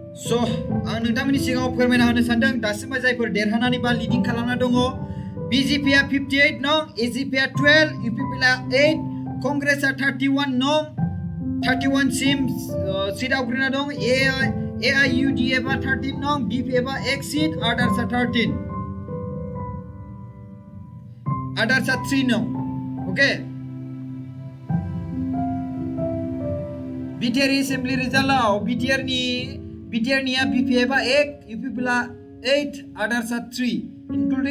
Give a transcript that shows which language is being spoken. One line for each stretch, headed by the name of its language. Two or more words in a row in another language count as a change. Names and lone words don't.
Bodo: So आं नोंथांमोननि सिगाङाव फोरमायना होनो सानदों दासिमबो जायफोर देरहानानै बा लिडिं खालामना दङ BJP आ 58 नं AGP आ 12 UPP आ 8 कंग्रेस आ 31 नं 31 सिम सीट आवग्रिना दं AIUDF आ 13 नं DPF आ 1 सीट others आ 13 others आ 3 नं okay BTR Assembly रिजल्टआव BTR निया BPF आ 1 UPP आ 8 others आ 3 including